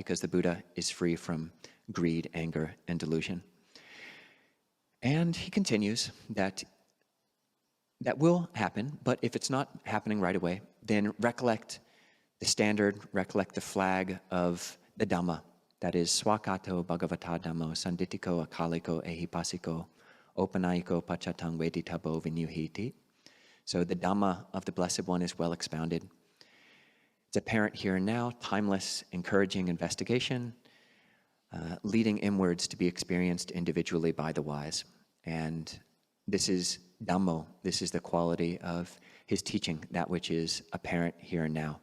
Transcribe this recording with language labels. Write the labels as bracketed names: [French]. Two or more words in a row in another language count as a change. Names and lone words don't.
[English] Because the Buddha is free from greed, anger, and delusion. And he continues that that will happen, but if it's not happening right away, then recollect the standard, recollect the flag of the Dhamma. That is [Pali] swakato bhagavata dhammo sanditiko akaliko ehipasiko opanaiko pachatang veditabo vinyuhiti. [English] So the Dhamma of the Blessed One is well expounded. It's apparent here and now, timeless, encouraging investigation, leading inwards to be experienced individually by the wise. And this is Dhammo, this is the quality of his teaching, that which is apparent here and now.